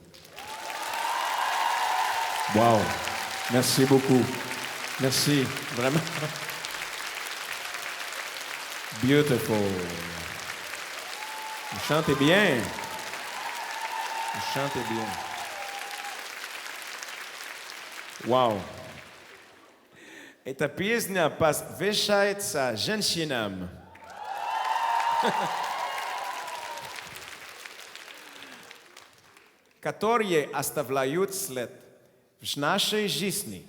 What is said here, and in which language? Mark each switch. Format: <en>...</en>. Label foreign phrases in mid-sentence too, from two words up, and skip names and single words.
<fr>Wow. Merci beaucoup. Merci, vraiment. Beautiful. Vous chantez bien. Vous chantez bien. Wow.</fr> <ru>Эта песня посвящается женщинам. Которые оставляют след в нашей жизни.</ru>